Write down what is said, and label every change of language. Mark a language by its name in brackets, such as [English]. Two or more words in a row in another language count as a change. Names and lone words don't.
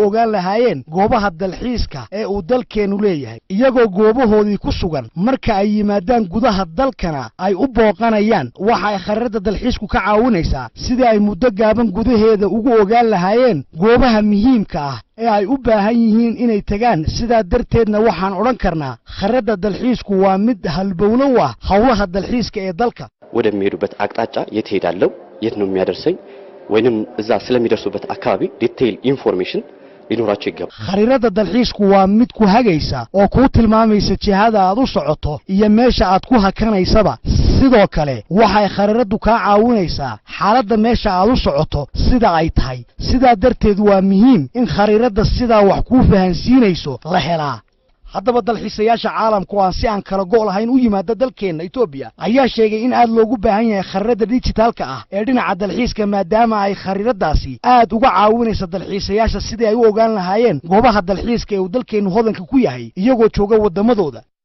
[Somali] ogaan lahaayeen goobaha dalxiiska ee uu dalkeennu leeyahay iyagoo goobahoodii ku sugan marka ay yimaadaan gudaha dalkana ay u booqanayaan waxa ay khariirada dalxiisku ka caawinaysaa sidii ay muddo gaaban gudaheeda ugu ogaan lahaayeen goobaha muhiimka ah ee ay u baahan yihiin inay tagaan sidaa darteedna waxaan odhan karnaa khariirada dalxiisku waa mid halbowlo u ah howlaha dalxiiska ee dalka [Amharic] ወደሚሄዱበት አቅጣጫ የት ሄዳለው የት ነው የሚያደርሰኝ ወይንም እዛ ስለሚደርሱበት አካባቢ [English] detail information [Amharic] ሊኖራቸው ይገባል [Somali] khariirada dalxiisku waa mid ku hagaysa oo ku tilmaamaysa jihada aad u socoto iyo meesha aad ku hakanaysaba sidoo kale waxay khariiradu ka caawinaysaa xaaladda meesha aad u socoto sida ay tahay sidaa darteed waa muhiim in khariirada sidaa wax ku fahansiinayso la helaa haddaba dalxiisayaasha caalamku aan si aan kala go' lahayn u yimaada dalkeenna Itoobiya ayaa sheegay in aad loogu baahan yahay khariirada dijitaalka ah ee dhinaca dalxiiska maadaama ay khariiradaasi aad uga caawinaysa dalxiisayaasha sidii ay u ogaan lahaayeen goobaha dalxiiska ee uu dalkeennu hodanka ku yahay iyagoo jooga wadamadooda